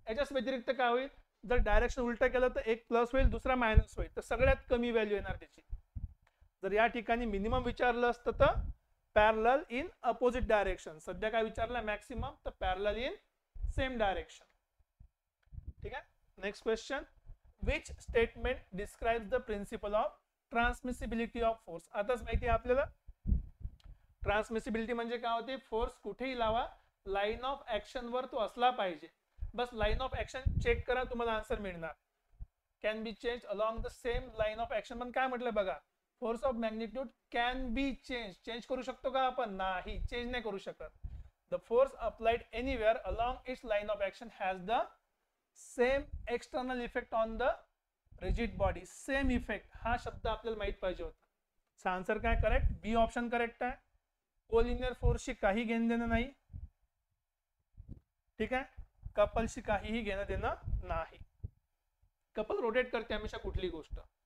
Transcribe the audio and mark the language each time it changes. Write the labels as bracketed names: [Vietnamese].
[Marathi] याच्याच व्यतिरिक्त काय होईल, जर डायरेक्शन उलट केलं तर एक प्लस होईल दुसरा मायनस होईल, तर सगळ्यात कमी व्हॅल्यू येणार त्याची. जर या ठिकाणी मिनिमम विचारलं असतं तर [English] parallel in opposite direction, [Marathi] सध्या काय विचारलं मॅक्सिमम, तर [English] Parallel in same direction. [Marathi] ठीक आहे. [English] Next question, which statement describes the principle of transmissibility of force. [Marathi] आताच माहिती आहे आपल्याला ट्रान्समिसिबिलिटी म्हणजे काय होते, फोर्स कुठेही लावा लाईन ऑफ ऍक्शन वर तो असला पाहिजे. बस लाईन ऑफ ऍक्शन चेक करा, तुम्हाला आन्सर मिळणार. [English] Can be change along the same line of action. [Marathi] पण काय म्हटलं बघा, [English] Force of magnitude can be change. [Marathi] Change करू शकतो का आपण? नाही, चेंज नाही करू शकत. [English] The force applied anywhere along its line of action has the same external effect on the rigid body. [Marathi] Same effect हा शब्द आपल्याला माहित पाहिजे होता. आन्सर काय करेक्ट, बी ऑप्शन करेक्ट आहे. कोलिनियर फोर्सशी काही घेणं देणं नाही. ठीक आहे. कपलशी काहीही घेणं देणं नाही. कपल रोटेट करते हमेशा कुठली गोष्ट.